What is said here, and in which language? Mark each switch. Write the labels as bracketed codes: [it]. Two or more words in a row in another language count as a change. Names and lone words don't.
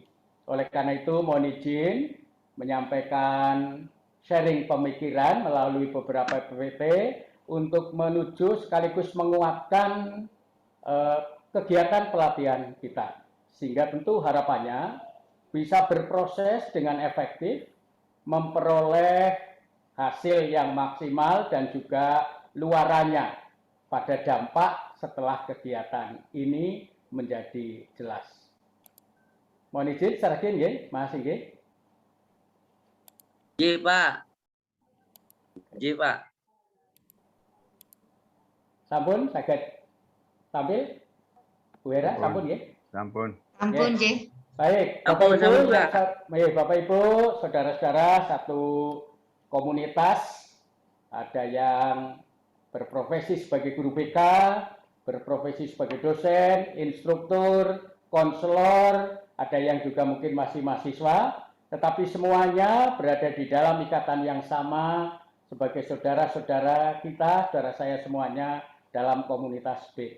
[id] Oleh karena itu mohon izin menyampaikan sharing pemikiran melalui beberapa PPT untuk menuju sekaligus menguatkan kegiatan pelatihan kita, sehingga tentu harapannya bisa berproses dengan efektif, memperoleh hasil yang maksimal dan juga luarannya pada dampak setelah kegiatan ini menjadi jelas. Mohon izin secara [jv] nggih, Mas nggih. Nggih, Pak. Nggih, Pak. Sampun saged tampil? Bu Hera, sampun nggih? Sampun. Ampun, nggih. [id] Baik, [jv] Sampun, [id] Bapak Ibu, saudara-saudara satu komunitas, ada yang berprofesi sebagai guru BK, berprofesi sebagai dosen, instruktur, konselor, ada yang juga mungkin masih mahasiswa, tetapi semuanya berada di dalam ikatan yang sama sebagai saudara-saudara kita, saudara saya semuanya dalam komunitas BK.